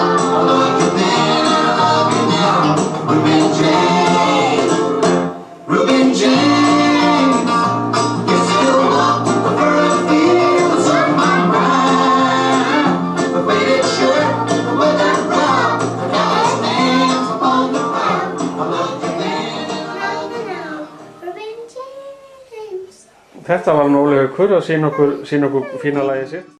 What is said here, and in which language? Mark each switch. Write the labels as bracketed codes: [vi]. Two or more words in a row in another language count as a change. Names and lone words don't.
[en] I love you then and I love you now. Reuben James, Reuben James, you still walk the first fields of my mind. The faded shirt, the weathered rod, the calloused hands upon the plow. I love you then and I love you now. Reuben James. [is] Þetta var nú Óli Haukur að sýna okkur fína lagið sitt.